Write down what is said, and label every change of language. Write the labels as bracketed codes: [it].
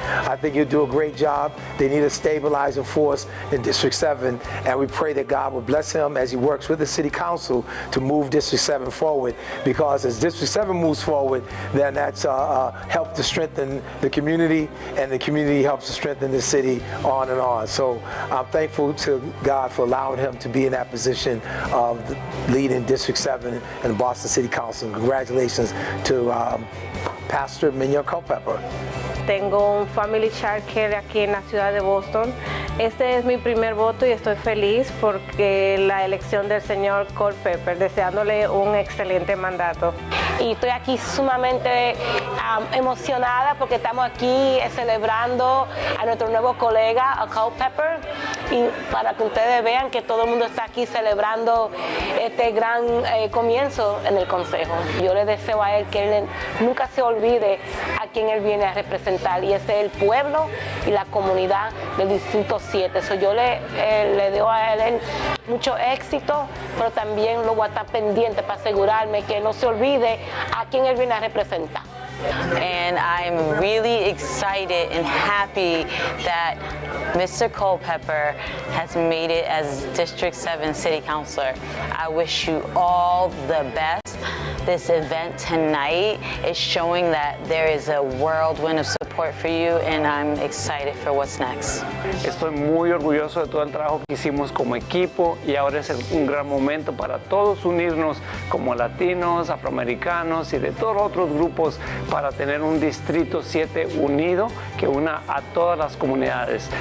[en] I think he'll do a great job. They need a stabilizing force in District 7, and we pray that God will bless him as he works with the City Council to move District 7 forward, because as District 7 moves forward, then that's help to strengthen the community, and the community helps to strengthen the city, on and on. So I'm thankful to God for allowing him to be in that position of leading District 7 and the Boston City Council. Congratulations to Pastor Minyard Culpepper. [es] Tengo un family child care aquí en la ciudad de Boston. Este es mi primer voto y estoy feliz porque la elección del señor Culpepper, deseándole un excelente mandato. Y estoy aquí sumamente emocionada porque estamos aquí celebrando a nuestro nuevo colega, a Culpepper, y para que ustedes vean que todo el mundo está aquí celebrando este gran comienzo en el Consejo. Yo le deseo a él que él nunca se olvide a quien él viene a representar, y ese es el pueblo y la comunidad del Distrito 7. So yo le deseo a él mucho éxito, pero también lo voy a estar pendiente para asegurarme que no se olvide a quien él viene a representar. [en] And I'm really excited and happy that Mr. Culpepper has made it as District 7 City Councilor. I wish you all the best. This event tonight is showing that there is a whirlwind of support for you, and I'm excited for what's next. [es] Estoy muy orgulloso de todo el trabajo que hicimos como equipo, y ahora es un gran momento para todos unirnos como latinos, afroamericanos y de todos los otros grupos para tener un Distrito 7 unido que una a todas las comunidades.